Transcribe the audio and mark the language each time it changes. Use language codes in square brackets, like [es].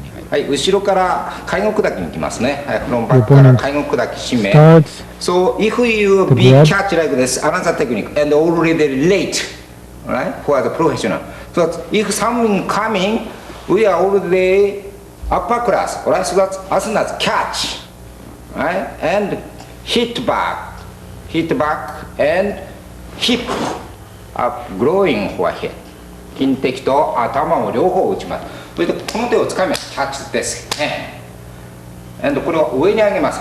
[ja] はい、後ろから介護砕きに行きますね。はい、このバックから介護砕き締め。 [en] So if you be catch like this, another technique, and already late, right, for the professional. So if someone coming, we are already upper class, right? So that's as soon as catch, right, and hit back, and hip up, growing forehead. [ja] 金敵と頭を両方打ちます。それでこの手をつかみます。キャッチです。 and これを上に上げます。